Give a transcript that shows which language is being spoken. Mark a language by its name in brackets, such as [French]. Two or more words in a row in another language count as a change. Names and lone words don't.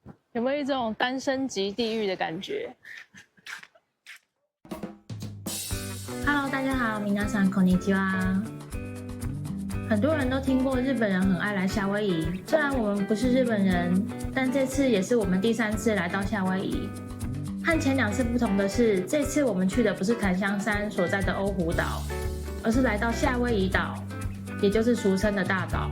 [Chinese] 有没有一种单身级地狱的感觉？Hello， 大家好， [Japanese] 皆さんこんにちは。 [Chinese] 很多人都听过日本人很爱来夏威夷，虽然我们不是日本人，但这次也是我们第3次来到夏威夷。和前2次不同的是，这次我们去的不是檀香山所在的欧胡岛，而是来到夏威夷岛，也就是俗称的大岛。